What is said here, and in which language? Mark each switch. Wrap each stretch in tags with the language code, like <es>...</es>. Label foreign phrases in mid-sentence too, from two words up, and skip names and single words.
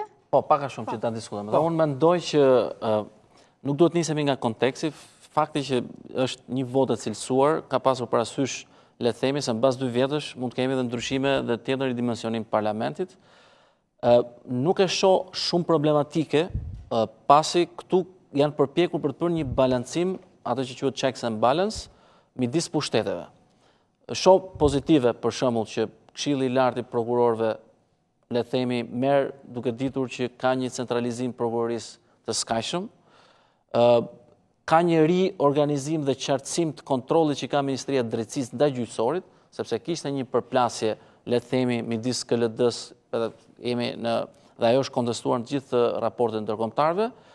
<sq>Po, pak a shumë që ta diskutojmë. Dhe unë mendoj që nuk duhet nisemi nga konteksti, fakti që është një votë e cilësuar, ka pasur parasysh, le të themi se mbas 2 vjetësh mund të kemi edhe ndryshime dhe tjetër ridimensionim parlamentit. Nuk e shoh shumë problematike, pasi këtu janë përpjekur për të bërë një balancim, ato që quhet</sq> <en>checks and balance,</en> <sq>midis pushteteve. Shoh pozitive për shembull që Këshilli i Lartë i Prokurorëve, le të themi, merr duke ditur që ka një centralizim prokurorisë të skajshëm, ka një riorganizim dhe qartësim të kontrollit që ka Ministria e Drejtësisë ndaj gjyqësorit, sepse kishte një përplasje, le të themi, midis KLD-s, dhe ajo është kontestuar në gjithë raportet ndërkombëtarëve.</sq>